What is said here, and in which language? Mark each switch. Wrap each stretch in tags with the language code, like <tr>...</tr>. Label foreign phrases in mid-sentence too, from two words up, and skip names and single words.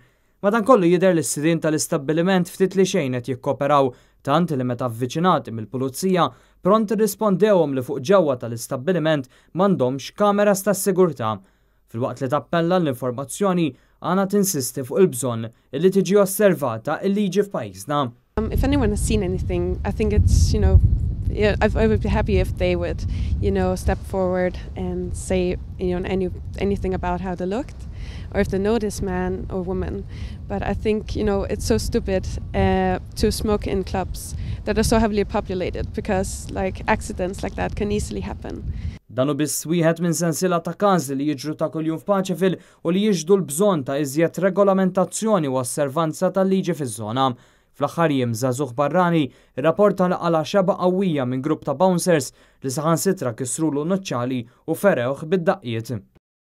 <mt>Madankollu jidher li s-sidien tal-istabbiliment ftit li xejn qed jikkoperaw tant li meta avviċinati mill-pulizija pront irrispondewhom li fuq ġewwa tal-istabbiliment m'għandhomx kameras tas-sigurtà. Filwaqt li tappella l-informazzjoni Anna tinsisti fuq il-bżonn li tiġi osservata l-liġi f'pajjiżna.</mt> <en>If anyone has seen anything, I think it's, I would be happy if they would, step forward and say, anything about how they looked, or if they know this man or woman. But I think, it's so stupid to smoke in clubs that are so heavily populated because, accidents like that can easily happen.</en> <mt>Danu biss wieħed minn sensiela ta' każi li jiġru ta' kuljum f'Paċifil u li jiġdu l-bżonn ta' iżjed regolamentazzjoni u osservanza tal-liġi fiż-żona. Fl-aħħar jiem żagħżugħ barrani irrapporta għal xaba qawwija minn grupp ta' bouncers li saħansitra kisrulu nuċċali u ferewh bid-daqqiet.</mt>